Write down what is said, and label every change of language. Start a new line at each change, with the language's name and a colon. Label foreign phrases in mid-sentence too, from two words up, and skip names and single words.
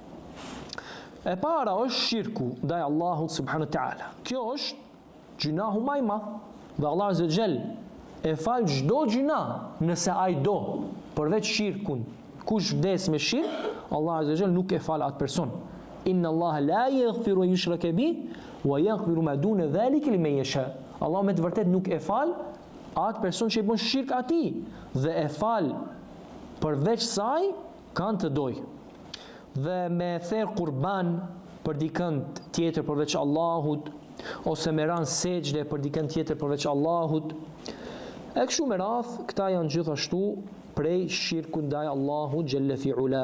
Albanian: E para është shirku ndaj Allahut
Arabic: سبحانه وتعالى.
Albanian: Kjo është gjunahu më i madh, dhe Allah
Arabic: عز وجل
Albanian: e fal çdo gjunah nëse ai do, përveç shirkun. Kush vdes me shirk, Allah
Arabic: عز وجل
Albanian: nuk e fal atë person.
Arabic: إن الله لا يغفر يشرك به ويغفر ما دون ذلك لمن يشاء.
Albanian: Allah me të vërtet nuk e fal atë person që i bën shirk atij, dhe e fal përveç saj kanë të doj. Dhe me therë kurban për dikën tjetër përveç Allahut, ose me ranë sejdë për dikën tjetër përveç Allahut, e kështu me radhë, këta janë gjithashtu prej shirku ndaj Allahut
Arabic: جل في علاه.